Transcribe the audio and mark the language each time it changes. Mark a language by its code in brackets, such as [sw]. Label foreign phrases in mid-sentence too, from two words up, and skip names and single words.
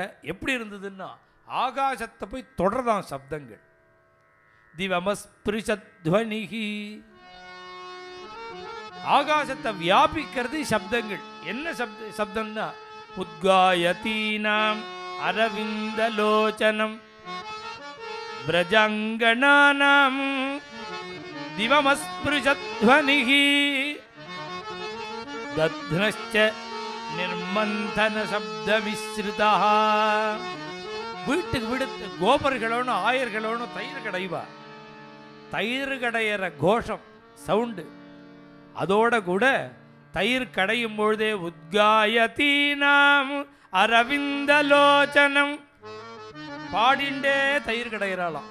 [ta] எப்படி இருந்ததுன்னா, ஆகாசத்தை போய் தொடர்தான் சப்தங்கள். திவமஸ்பிருஷத்வனிஹி, ஆகாசத்தை வியாபிக்கிறது சப்தங்கள். என்ன சப்தம்னா, [sa] उद्गायतीनाम् अरविन्दलोचनम् व्रजांगणानां दिवमस्पृशध्वनिः दध्नश्च निर्मन्थन शब्दमिश्रितः. [ta] வீட்டுக்கு வீடு கோபர்களோன்னு ஆயர்களோன்னு தயிர் கடைவா. தயிர் கடையிற கோஷம் சவுண்டு, அதோட கூட தயிர் கடையும் பொழுதே [sa] उद्गायतीनाम् अरविन्दलोचनम् [ta] பாடிண்டே தயிர் கடையிறாளாம்.